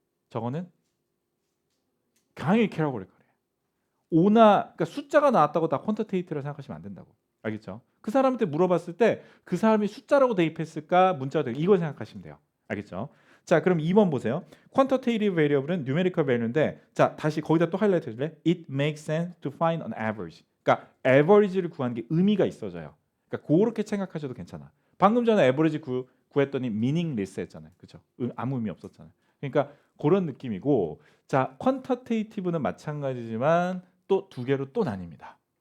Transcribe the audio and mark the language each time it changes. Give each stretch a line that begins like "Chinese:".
Korean: 저거는 강하게 캐러고리컬이야. 오나 그러니까 숫자가 나왔다고 다 퀀터테이티브라고 생각하시면 안 된다고. 알겠죠? 그 사람한테 물어봤을 때 그 사람이 숫자라고 대입했을까 문자가 되고 이걸 생각하시면 돼요. 알겠죠? 자, 그럼 2번 보세요. 퀀터테이티브 베리어블은 뉴메리컬 밸류인데 자, 다시 거기다 또 하이라이트 해줄래?
English: It makes sense to find an average.
Korean: 그러니까 average를 구하는 게 의미가 있어져요. 그러니까 그렇게 생각하셔도 괜찮아. 방금 전에 average 구했더니 meaningless 했잖아요. 그렇죠? 아무 의미 없었잖아요. 그러니까 그런 느낌이고 자, 퀀터테이티브는 마찬가지지만 또 두 개로 또 나뉩니다.